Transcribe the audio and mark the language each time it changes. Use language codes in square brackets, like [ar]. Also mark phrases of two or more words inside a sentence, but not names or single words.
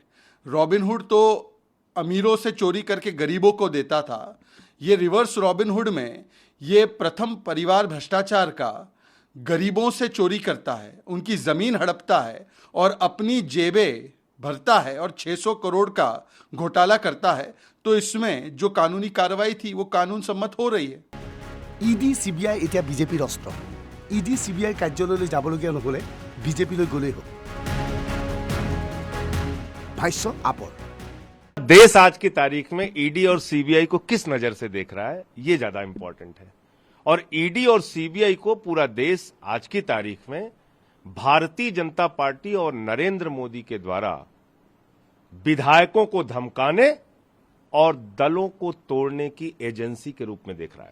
[hi] रॉबिनहुड तो अमीरों से चोरी करके गरीबों को देता था, ये रिवर्स रॉबिनहुड में ये प्रथम परिवार भ्रष्टाचार का गरीबों से चोरी करता है, उनकी ज़मीन हड़पता है और अपनी जेबें भरता है और 600 करोड़ का घोटाला करता है। तो इसमें जो कानूनी कार्रवाई थी वो कानून सम्मत हो रही है। [as] ইডি CBI এতিয়া বিজেপিৰ অস্ত্ৰ। ইডি CBI কাৰ্যালয়লৈ যাবলগীয়া নহ'লে বিজেপিলৈ গ'লেই হ'ল। ভাষ্য আপৰ। [hi] देश आज की तारीख में ईडी और सीबीआई को किस नजर से देख रहा है, ये ज्यादा इंपॉर्टेंट है। और ईडी और सीबीआई को पूरा देश आज की तारीख में भारतीय जनता पार्टी और नरेंद्र मोदी के द्वारा विधायकों को धमकाने और दलों को तोड़ने की एजेंसी के रूप में देख रहा है।